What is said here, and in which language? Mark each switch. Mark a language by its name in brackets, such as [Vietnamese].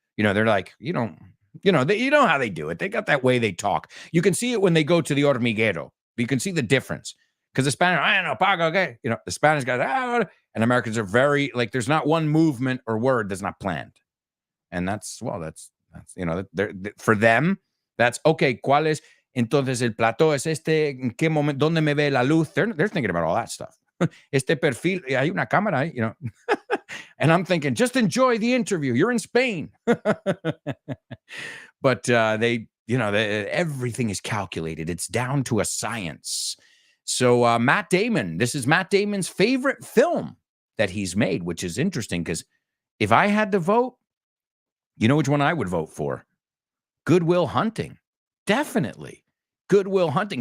[English] They're like, you know how they do it. They got that way they talk. You can see it when they go to the hormiguero. You can see the difference. Because the Spanish, I don't know, pago, okay. The Spanish guys, and Americans are very, like, there's not one movement or word that's not planned. And that's for them, that's, okay, [Spanish] ¿cuál es? Entonces, el plató es este, ¿en qué momento? ¿Dónde me ve la luz? [English] They're thinking about all that stuff. [Spanish] Este perfil, hay una cámara, [English] And I'm thinking, just enjoy the interview. You're in Spain. But everything is calculated. It's down to a science. So Matt Damon, this is Matt Damon's favorite film that he's made, which is interesting because if I had to vote, you know which one I would vote for? Good Will Hunting. Definitely. Good Will Hunting.